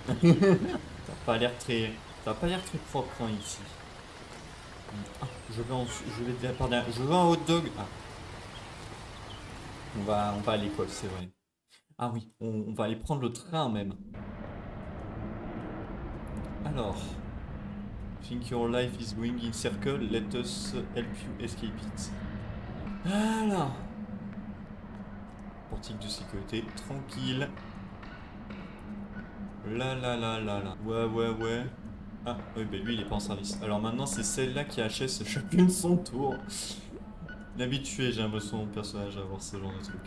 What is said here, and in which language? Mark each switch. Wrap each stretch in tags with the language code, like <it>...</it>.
<fr>Ça a pas l'air très. Ça a pas l'air très propre hein, ici. Ah, je vais dire par derrière. Je veux un hot dog. Ah. On va à l'école, c'est vrai. Ah oui, on va aller prendre le train même. Alors.</fr> <en>Think your life is going in circle, let us help you escape it.</en> <fr>Voilà. Portique de sécurité, tranquille. Là, là, là, là, là. Ouais, ouais, ouais. Ah, oui, bah lui, il est pas en service. Alors maintenant, c'est celle-là qui HS chacune son tour. L'habitué, j'ai l'impression, mon personnage à avoir ce genre de truc.</fr>